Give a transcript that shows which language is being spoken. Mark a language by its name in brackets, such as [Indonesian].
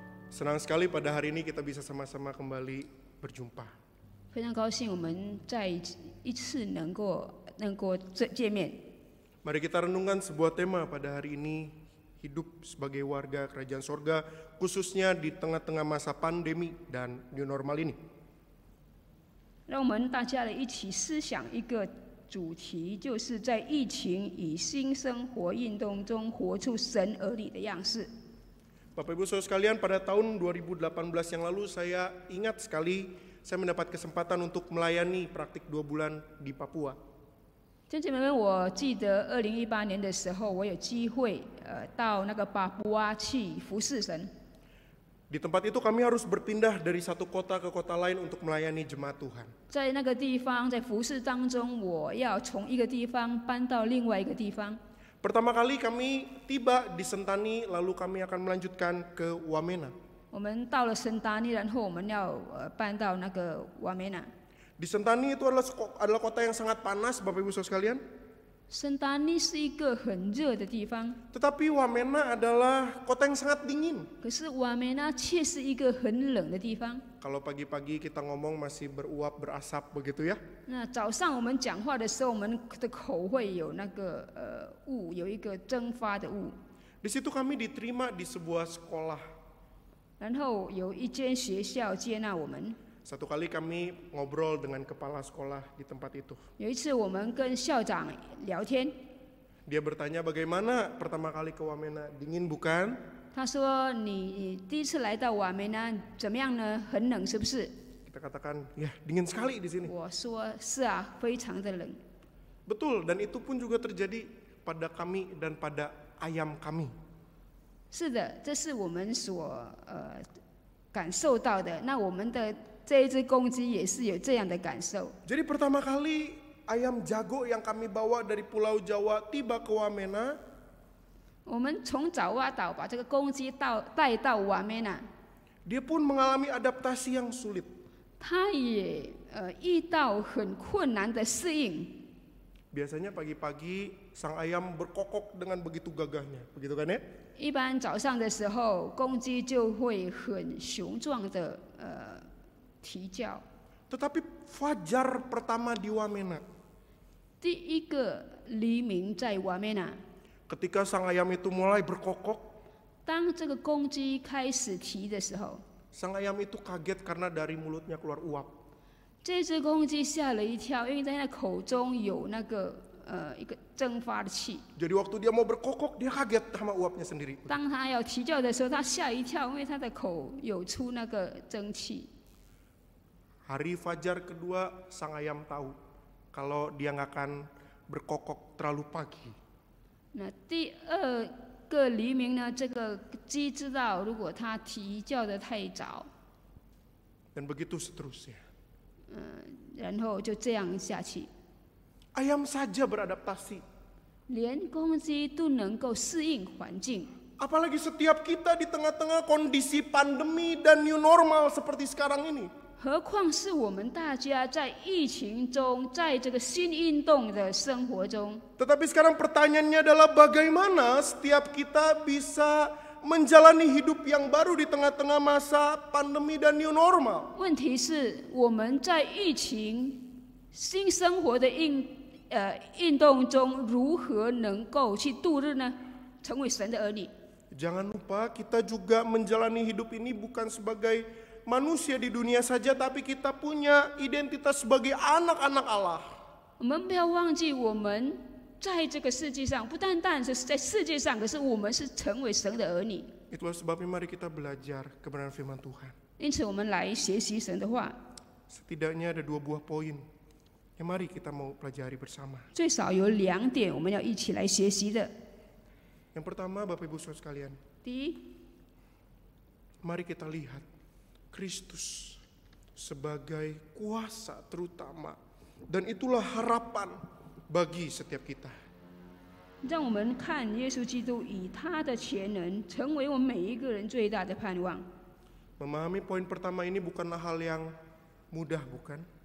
[Indonesian] Senang sekali pada hari ini kita bisa sama-sama kembali berjumpa. [Chinese] 非常高兴我们再一次能够见面。 [Indonesian] Mari kita renungkan sebuah tema pada hari ini, hidup sebagai warga kerajaan sorga, khususnya di tengah-tengah masa pandemi dan new normal ini. [Chinese] 让我们大家一起思想一个主题，就是在疫情与新生活运动中活出神儿女的样式。 [Indonesian] Bapak Ibu Saudara sekalian, pada tahun 2018 yang lalu saya ingat sekali saya mendapat kesempatan untuk melayani praktik 2 bulan di Papua. [Chinese] 弟兄姐妹们，我记得2018年的时候，我有机会到那个巴布亚去服侍神。 [Indonesian] Di tempat itu kami harus berpindah dari satu kota ke kota lain untuk melayani jemaat Tuhan. [Chinese] 在那个地方，在服侍当中，我要从一个地方搬到另外一个地方。 [Indonesian] Pertama kali kami tiba di Sentani, lalu kami akan melanjutkan ke Wamena. [Chinese] 我们到了圣达尼，然后我们要搬到那个瓦梅纳。 [Indonesian] Di Sentani itu adalah kota yang sangat panas, Bapak Ibu Saudara sekalian. [Chinese] 圣达尼是一个很热的地方， [Indonesian] Tetapi Wamena adalah kota yang sangat dingin. [Chinese] 可是瓦梅纳却是一个很冷的地方。 [Indonesian] Kalau pagi-pagi kita ngomong masih beruap, berasap begitu ya. [Chinese] 那早上我们讲话的时候，我们的口会有那个雾，有一个蒸发的雾。 [Indonesian] Di situ kami diterima di sebuah sekolah. [Chinese] 然后有一间学校接纳我们。 [Indonesian] Satu kali kami ngobrol dengan kepala sekolah di tempat itu. [Chinese] 有一次我们跟校长聊天， [Indonesian] Dia bertanya bagaimana pertama kali ke Wamena, dingin bukan? [Chinese] 他说：“你第一次来到瓦梅纳怎么样呢？很冷是不是？” [Indonesian] Kita katakan, ya dingin sekali di sini. [Chinese] 我说：“是啊，非常的冷。” [Indonesian] Betul, dan itu pun juga terjadi pada kami dan pada ayam kami. [Chinese] 是的，这是我们所感受到的。那我们的这一只公鸡也是有这样的感受。 [Indonesian] Jadi pertama kali ayam jago yang kami bawa dari Pulau Jawa tiba ke Wamena, [Chinese] 我们从爪哇岛把这个公鸡带到瓦梅纳， [Indonesian] dia pun mengalami adaptasi yang sulit. [Chinese] 它也遇到很困难的适应。 [Indonesian] Biasanya pagi-pagi sang ayam berkokok dengan begitu gagahnya, begitu kan ya? [Chinese] 一般早上的时候，公鸡就会很雄壮的啼叫。 [Indonesian] Tetapi fajar pertama di Wamena, [Chinese] 第一个黎明在瓦梅纳， [Indonesian] ketika sang ayam itu mulai berkokok, [Chinese] 当这个公鸡开始啼的时候， [Indonesian] sang ayam itu kaget karena dari mulutnya keluar uap. [Chinese] 这只公鸡吓了一跳，因为在它口中有那个一个蒸发的气。 [Indonesian] Jadi waktu dia mau berkokok, dia kaget sama uapnya sendiri. [Chinese] 当它要啼叫的时候，它吓一跳，因为它的口有出那个蒸汽。 [Indonesian] Hari fajar kedua, sang ayam tahu kalau dia nggak akan berkokok terlalu pagi. [Chinese] 那第二个黎明呢，这个鸡知道，如果它啼叫的太早， [Indonesian] Dan begitu seterusnya. [Chinese] 然后就这样下去， [Indonesian] Ayam saja beradaptasi. [Chinese] 连公鸡都能够适应环境。 [Indonesian] Apalagi setiap kita di tengah-tengah kondisi pandemi dan new normal seperti sekarang ini. [Chinese] 何况是我们大家在疫情中，在这个新运动的生活中。 [Indonesian] Tetapi sekarang pertanyaannya adalah bagaimana setiap kita bisa menjalani hidup yang baru di tengah-tengah masa pandemi dan new normal. [Chinese] 问题是我们在疫情新生活的运动中，如何能够去度日呢？成为神的儿女。 [Indonesian] Jangan lupa kita juga menjalani hidup ini bukan sebagai manusia di dunia saja, tapi kita punya identitas sebagai anak-anak Allah. [Chinese] 我们不要忘记，我们在这个世界上，不单单是在世界上，可是我们是成为神的儿女。 [Indonesian] Itulah sebabnya mari kita belajar kebenaran firman Tuhan. [Chinese] 因此，我们来学习神的话。 [Indonesian] Setidaknya ada 2 buah poin yang mari kita mau pelajari bersama. [Chinese] 最少有2点我们要一起来学习的。 [Indonesian] Yang pertama, Bapak Ibu Saudara sekalian, [Chinese] 第一， [Indonesian] mari kita lihat Kristus sebagai kuasa terutama, dan itulah harapan bagi setiap kita. [Chinese] 让我们看耶稣基督以他的全能成为我们每一个人最大的盼望。 [Indonesian] Memahami poin pertama ini bukanlah hal yang mudah, bukan?